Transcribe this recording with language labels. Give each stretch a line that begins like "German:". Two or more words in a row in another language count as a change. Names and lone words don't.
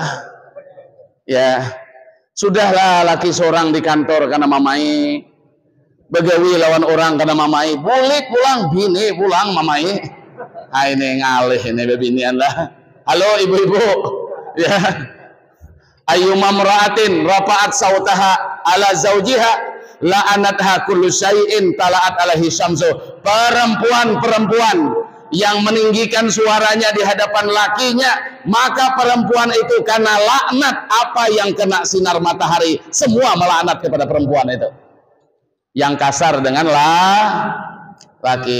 Indonesian: Ya.
Banjar: Sudahlah laki seorang di kantor karena mamai, begawi lawan orang karena mamai, bulik pulang, bini pulang mamai. Ah ini ngalih ini bebinian lah.
Indonesian: Halo ibu-ibu, ya.
Arabic: أيما امرأة رفعت صوتها على زوجها لعنها كل شيء طلعت عليه الشمس.
Indonesian: Perempuan yang meninggikan suaranya di hadapan lakinya, maka perempuan itu karena laknat apa yang kena sinar matahari, semua melaknat kepada perempuan itu. Yang kasar dengan laki.